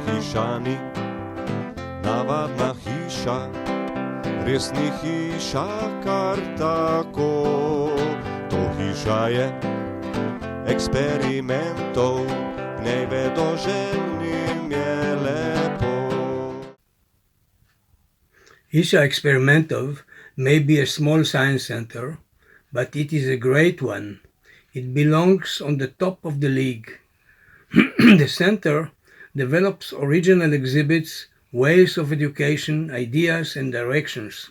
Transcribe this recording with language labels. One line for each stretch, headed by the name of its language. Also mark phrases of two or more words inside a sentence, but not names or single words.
Slovenian: hišani, navadna hiša, res ni hiša kar tako. To hiša je eksperimentov, v njej vedoželjnim je lepo.
English: Isha Experimentov may be a small science center, but it is a great one. It belongs on the top of the league. The center develops original exhibits, ways of education, ideas and directions.